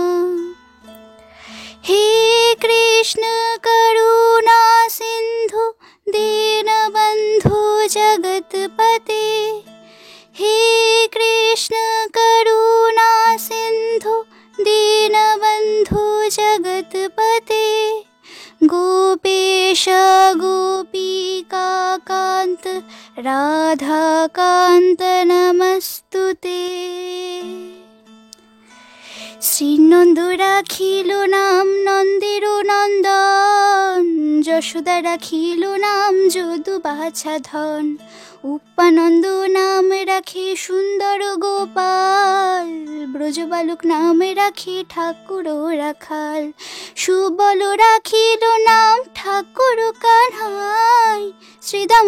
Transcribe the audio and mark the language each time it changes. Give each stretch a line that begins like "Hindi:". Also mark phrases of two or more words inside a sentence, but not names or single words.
Sanskrit: हे कृष्ण करुणा सिन्धु दीनबन्धु जगत्पते हे कृष्ण करुणा सिन्धु दीनबन्धु जगत्पते गोपेश गोपिकान्त राधाकान्त नमस्तुते।
Bangla: শ্রীনন্দ রাখিল নাম নন্দের নন্দন যশোদা রাখিল নাম যদু বাছা ধন উপানন্দ নাম রাখে সুন্দর গোপাল ব্রজবালক নাম রাখে ঠাকুর রাখাল সুবল রাখিল নাম ঠাকুর কানহাই শ্রীদাম